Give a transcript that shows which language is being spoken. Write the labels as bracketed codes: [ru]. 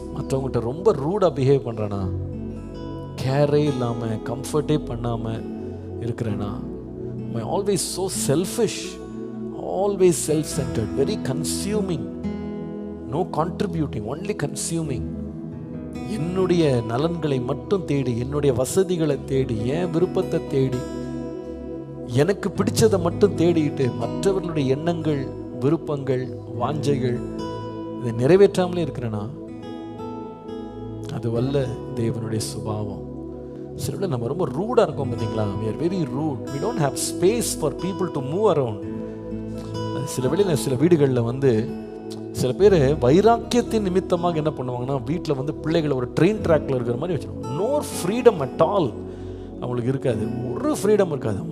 [ta] மற்றவங்ககிட்ட ரொம்ப ரூடாக பிஹேவ் பண்ணுறேனா? கேரே இல்லாமல், கம்ஃபர்ட்டே பண்ணாமல் இருக்கிறேனா? [en] Am I always so selfish, always self-centered, very consuming, no contributing, only consuming? [ta] என்னுடைய நலன்களை மட்டும் தேடி, என்னுடைய வசதிகளை தேடி, என் விருப்பத்தை தேடி, எனக்கு பிடிச்சதை மட்டும் தேடிட்டு மற்றவர்களுடைய எண்ணங்கள், விருப்பங்கள், வாஞ்சைகள் இதை நிறைவேற்றாமலே இருக்கிறேனா? அது வல்ல தேவனுடைய சுபாவம். சில நம்ம ரொம்ப ரூடாக இருக்கோம் பார்த்தீங்களா? [en] we are very rude, we don't have space for people to move around. [ta] சில வேளையில் சில வீடுகளில் சில பேர் வைராக்கியத்தின் நிமித்தமாக என்ன பண்ணுவாங்கன்னா, வீட்டில் பிள்ளைகளை ஒரு ட்ரெயின் ட்ராக்ல இருக்கிற மாதிரி வச்சுருவாங்க. [en] no freedom at all [ta] அவங்களுக்கு இருக்காது, ஒரு ஃப்ரீடம் இருக்காது.